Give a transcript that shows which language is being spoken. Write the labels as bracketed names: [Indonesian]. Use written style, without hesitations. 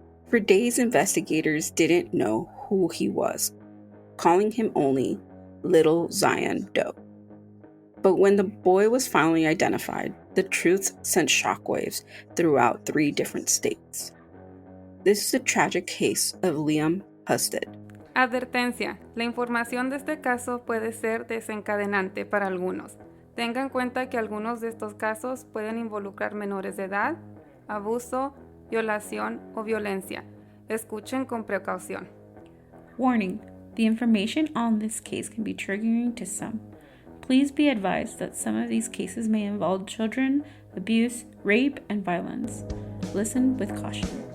[English] For days, investigators didn't know who he was, calling him only Little Zion Doe. But when the boy was finally identified, the truth sent shockwaves throughout 3 different states. This is the tragic case of Liam Husted. [Spanish] Advertencia: la información de este caso puede ser desencadenante para algunos. Tenga en cuenta que algunos de estos casos pueden involucrar menores de edad, abuso, violación o violencia. Escuchen con precaución. [English] Warning: the information on this case can be triggering to some. Please be advised that some of these cases may involve children, abuse, rape, and violence. Listen with caution.